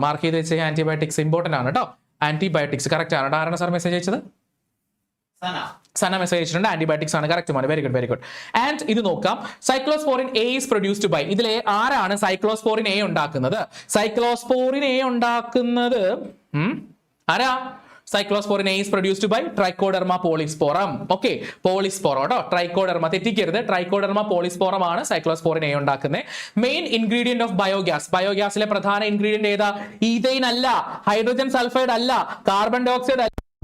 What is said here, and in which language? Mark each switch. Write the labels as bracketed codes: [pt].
[ml] Mark ചെയ്ത് വെച്ച antibiotics important ആണ് കേട്ടോ. ആന്റിബയോട്ടിക്സ് കറക്റ്റ് ആണ്. ആരാണ് സാർ മെസ്സേജ് അയച്ചത്? സന മെസ്സേജ് അയച്ചിട്ടുണ്ട്. ആന്റിബയോട്ടിക്സ് ആണ് കറക്റ്റ് ആണ്. [en] Very good, very good. [ml] And ഇത് നോക്കാം. [en] Cyclosporin A is produced by. [ml] ഇതിലെ ആരാണ് സൈക്ലോസ്പോറിൻ എ ഉണ്ടാക്കുന്നത്? സൈക്ലോസ്പോറിൻ എ ഉണ്ടാക്കുന്നത് ആരാ? [en] Cyclosporin A is produced by Trichoderma polysporum. Okay, polysporum [ml] കേട്ടോ. ട്രൈക്കോഡെർമ തെറ്റിക്കരുത്. ട്രൈക്കോഡെർമ പോളിസ്പോറം ആണ് സൈക്ലോസ്പോറിൻ എ ഉണ്ടാക്കുന്നത്. [en] Main ingredient of biogas. [ml] ബയോഗ്യാസിലെ പ്രധാന ഇൻഗ്രീഡിയന്റ് ഏതാ? ഈഥെയ്ൻ അല്ല, ഹൈഡ്രജൻ സൾഫൈഡ് അല്ല, കാർബൺ ഡയോക്സൈഡ് അല്ല.